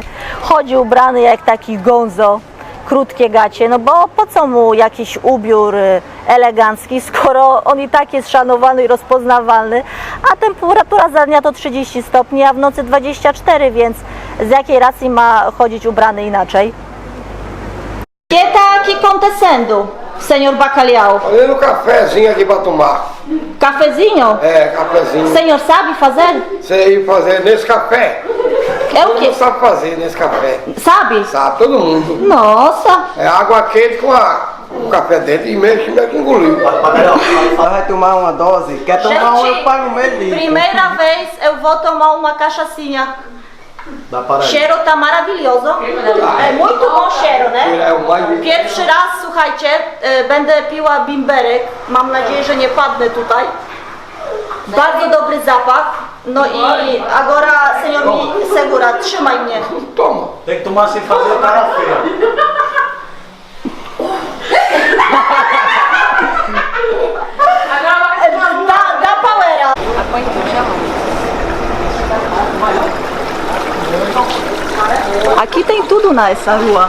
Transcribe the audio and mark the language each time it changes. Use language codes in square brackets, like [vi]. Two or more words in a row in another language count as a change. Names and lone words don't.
[pl] Chodzi ubrany jak taki gonzo, krótkie gacie, no bo po co mu jakiś ubiór elegancki, skoro on i tak jest szanowany i rozpoznawalny, a temperatura za dnia to 30 stopni, a w nocy 24, więc z jakiej racji ma chodzić ubrany inaczej? [pt] Que tá aqui acontecendo, senhor Bacalhau? Fazendo um cafezinho aqui pra tomar. Cafezinho? Cafezinho. O senhor sabe fazer? Sei fazer nesse café. É o Todo quê? mundo sabe fazer nesse café. Sabe? Sabe, todo mundo. Nossa! É água quente com o café dentro e mexe que engoliu. Vai tomar uma dose? Quer tomar uma, eu pago meio litro. primeira vez eu vou tomar uma cachaçinha. Dá para aí. Cheiro tá maravilhoso. É muito bom cheiro, né? [pl] Pierwszy raz, słuchajcie, będę piła bimberek. Mam nadzieję, że nie padnę tutaj. Bardzo dobry zapach. No i [pt] agora, senhor mi segura, [pl] trzymaj mnie. [pt] Toma. Tem que tomar sem fazer cara feia. [pl] Da powera. [pt] Aqui tem tudo nessa rua.